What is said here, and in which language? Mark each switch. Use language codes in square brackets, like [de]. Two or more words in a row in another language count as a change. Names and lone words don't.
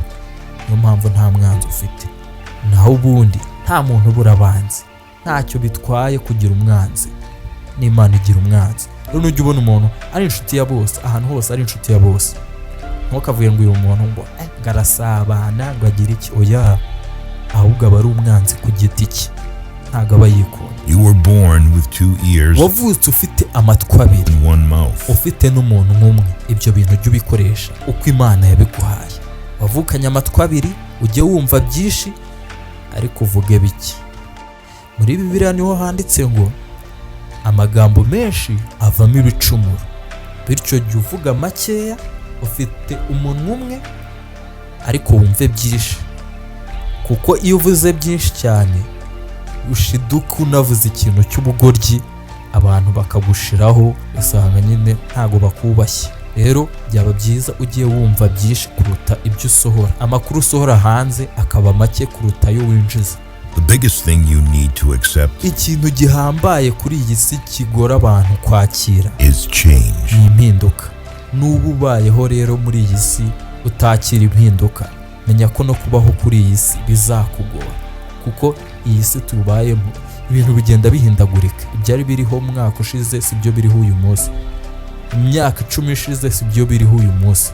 [rw] Niyo mpamvu nta mwanzi ufite. Naho ubundi nta muntu ubura abanzi, ntacyo bitwaye kugira umwanzi, n'Imana igira umwanzi. Rero nujya ubona umuntu ari inshuti ya bose, ahantu hose ari inshuti ya bose, ntukavuye ngo uyu muntu ngo ngarasabana ngo agire iki, oya, ahubwo aba ari umwanzi ku giti cye, ntabwo aba yikunda. [en] You were born with 2 ears [rw] wavutse ufite amatwi abiri, [en] and 1 mouth. [rw] ufite n'umuntu nk'umwe. Ibyo bintu ujye ubikoresha uko Imana yabiguhaye. Wavukanye amatwi abiri, ujye wumva byinshi ariko uvuge bike. Muri Bibiliya niho handitse ngo amagambo menshi avamo ibicumuro, bityo jya uvuga makeya, ufite umunwa umwe ariko wumve byinshi, kuko iyo uvuze byinshi cyane ushiduka unavuze ikintu cy'ubugoryi, abantu bakagushiraho, usanga nyine ntago bakubashye. Rero byaba byiza ugiye wumva byinshi kuruta ibyo usohora. Amakuru usohora hanze akaba make kuruta ayo winjiza. [en] The biggest thing you need to accept [rw] Ikintu gihambaye kuri iyi si kigora abantu kwakira [en] is change. [rw] ni impinduka. N'ubu ubayeho rero muri iyi si utakira impinduka, menya ko no kubaho kuri iyi si bizakugora, kuko iyi si tubayemo ibintu bigenda bihindagurika. Ibyari biriho mu mwaka ushize si byo biriho uyu munsi, imyaka 10 ishize si byo biriho uyu munsi.